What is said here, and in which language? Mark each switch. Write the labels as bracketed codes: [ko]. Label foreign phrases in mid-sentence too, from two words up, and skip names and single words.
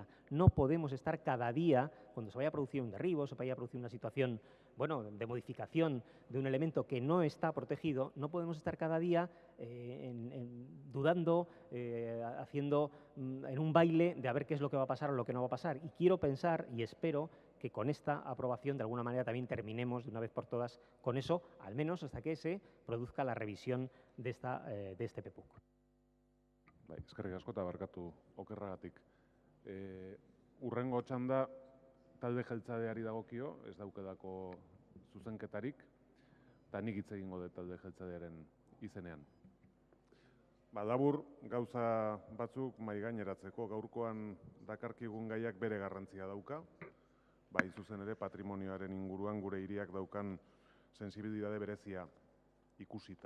[es] No podemos estar cada día, cuando se vaya a producir un derribo, se vaya a producir una situación, bueno, de modificación de un elemento que no está protegido, no podemos estar cada día dudando, haciendo en un baile de a ver qué es lo que va a pasar o lo que no va a pasar. Y quiero pensar y espero que con esta aprobación de alguna manera también terminemos de una vez por todas con eso, al menos hasta que se produzca la revisión de este PEPUC. [eu] Bai, eskerrik asko eta barkatu okerragatik. Hurrengo txanda talde jeltzadeari dagokio, ez daukedako zuzenketarik, eta nik hitz egingo dut talde jeltzadearen izenean. Labur gauza batzuk mahai gaineratzeko, gaurkoan dakarkigun gaiak bere garrantzia dauka, bai zuzen ere patrimonioaren inguruan gure hiriak daukan sensibilitate berezia ikusita.